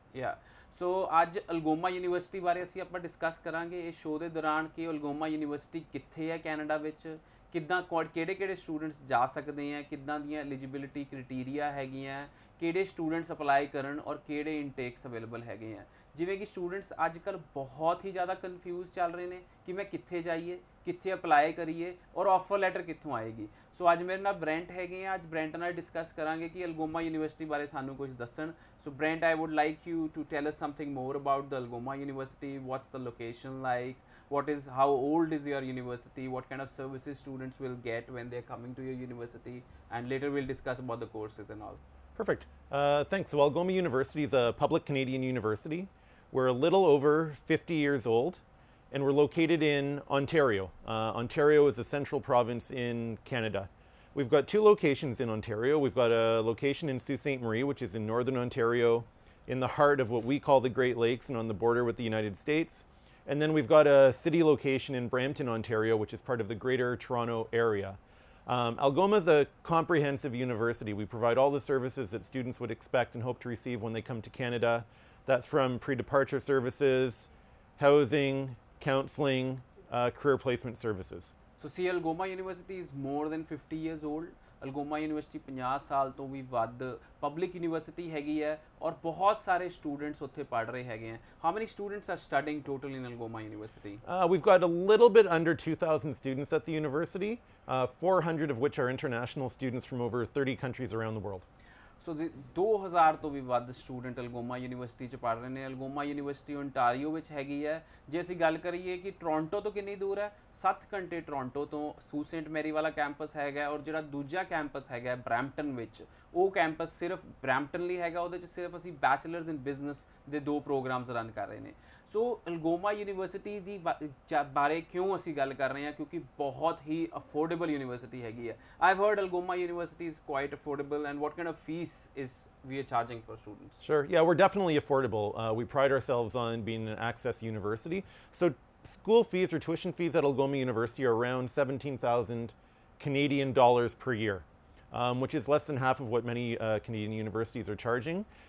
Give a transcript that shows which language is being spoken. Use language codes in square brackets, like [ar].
[pa] ਯਾ ਸੋ ਅੱਜ Algoma university ਬਾਰੇ ਅਸੀਂ ਆਪਾਂ ਡਿਸਕਸ ਕਰਾਂਗੇ ਇਸ ਸ਼ੋਅ ਦੇ ਦੌਰਾਨ ਕਿ ਅਲਗੋਮਾ ਯੂਨੀਵਰਸਿਟੀ ਕਿੱਥੇ ਹੈ ਕੈਨੇਡਾ ਵਿੱਚ, ਕਿੱਦਾਂ ਕਿਹੜੇ ਸਟੂਡੈਂਟਸ ਜਾ ਸਕਦੇ ਆ, ਕਿੱਦਾਂ ਦੀਆਂ ਐਲੀਜੀਬਿਲਿਟੀ ਕ੍ਰਾਈਟੇਰੀਆ ਹੈਗੀਆਂ, ਕਿਹੜੇ ਸਟੂਡੈਂਟਸ ਅਪਲਾਈ ਕਰਨ ਔਰ ਕਿਹੜੇ ਇਨਟੇਕਸ ਅਵੇਲੇਬਲ ਹੈਗੇ ਆ। ਜਿਵੇਂ ਕਿ ਸਟੂਡੈਂਟਸ ਅੱਜ ਕੱਲ੍ਹ ਬਹੁਤ ਹੀ ਜ਼ਿਆਦਾ ਕਨਫਿਊਜ਼ ਚੱਲ ਰਹੇ ਨੇ ਕਿ ਮੈਂ ਕਿੱਥੇ ਜਾਈਏ, ਕਿੱਥੇ ਅਪਲਾਈ ਕਰੀਏ ਔਰ ਆਫਰ ਲੈਟਰ ਕਿੱਥੋਂ ਆਏਗੀ। ਸੋ ਅੱਜ ਮੇਰੇ ਨਾਲ ਬ੍ਰੈਂਟ ਹੈਗੇ ਆ, ਅੱਜ ਬ੍ਰੈਂਟ ਨਾਲ ਡਿਸਕਸ ਕਰਾਂਗੇ ਕਿ ਅਲਗੋਮਾ ਯੂਨੀਵਰਸਿਟੀ ਬਾਰੇ ਸਾਨੂੰ ਕੁਝ ਦੱਸਣ। [en] So Brent, I would like you to tell us something more about the Algoma University. What's the location like? How old is your university? What kind of services students will get when they're coming to your university? And later we'll discuss about the courses and all. Perfect. Thanks. So Algoma University is a public Canadian university. We're a little over 50 years old, and we're located in Ontario. Ontario is a central province in Canada. We've got two locations in Ontario. We've got a location in Sault Ste. Marie, which is in northern Ontario, in the heart of what we call the Great Lakes and on the border with the United States. And then we've got a city location in Bramton, Ontario, which is part of the Greater Toronto area. Algoma is a comprehensive university. We provide all the services that students would expect and hope to receive when they come to Canada. That's from pre-departure services, housing, counseling, career placement services. So see, Algoma University is more than 50 years old. [pa] Algoma University 50 ਸਾਲ ਤੋਂ ਵੀ ਵੱਧ public university ਹੈਗੀ ਹੈ ਔਰ ਬਹੁਤ ਸਾਰੇ students ਉੱਥੇ ਪੜ੍ਹ ਰਹੇ ਹੈਗੇ ਆ। [en] How many students are studying total in Algoma University? We've got a little bit under 2,000 students at the university, 400 of which are international students from over 30 countries around the world. [pa] ਸੋ 2000 ਤੋਂ ਵੀ ਵੱਧ student Algoma university 'ਚ ਪੜ੍ਹ ਰਹੇ ਨੇ। Algoma university Ontario ਵਿੱਚ ਹੈਗੀ ਹੈ। ਜੇ ਅਸੀਂ ਗੱਲ ਕਰੀਏ ਕਿ ਟੋਰਾਂਟੋ ਤੋਂ ਕਿੰਨੀ ਦੂਰ ਹੈ, 7 ਘੰਟੇ ਟੋਰਾਂਟੋ ਤੋਂ ਸੂਟ ਸੇਂਟ ਮੈਰੀ ਵਾਲਾ ਕੈਂਪਸ ਹੈਗਾ। ਔਰ ਜਿਹੜਾ ਦੂਜਾ ਕੈਂਪਸ ਹੈਗਾ ਬਰੈਂਪਟਨ ਵਿੱਚ, ਉਹ ਕੈਂਪਸ ਸਿਰਫ ਬਰੈਂਪਟਨ ਲਈ ਹੈਗਾ। ਉਹਦੇ 'ਚ ਸਿਰਫ ਅਸੀਂ ਬੈਚਲਰਸ ਇਨ ਬਿਜ਼ਨਸ ਦੇ 2 ਪ੍ਰੋਗਰਾਮਸ ਰਨ ਕਰ ਰਹੇ ਨੇ। ਸੋ ਅਲਗੋਮਾ ਯੂਨੀਵਰਸਿਟੀ ਦੀ ਬਾਰੇ ਕਿਉਂ ਅਸੀਂ ਗੱਲ ਕਰ ਰਹੇ ਹਾਂ, ਕਿਉਂਕਿ ਬਹੁਤ ਹੀ ਅਫੋਰਡੇਬਲ ਯੂਨੀਵਰਸਿਟੀ ਹੈਗੀ ਹੈ। [en] I've heard Algoma university is quite affordable and what kind of fees is we are charging for students? Sure, yeah, we're definitely affordable. We pride ourselves on being an access university. So school fees or tuition fees at Algoma University are around 17,000 Canadian dollars per year, which is less than half of what many Canadian universities are charging.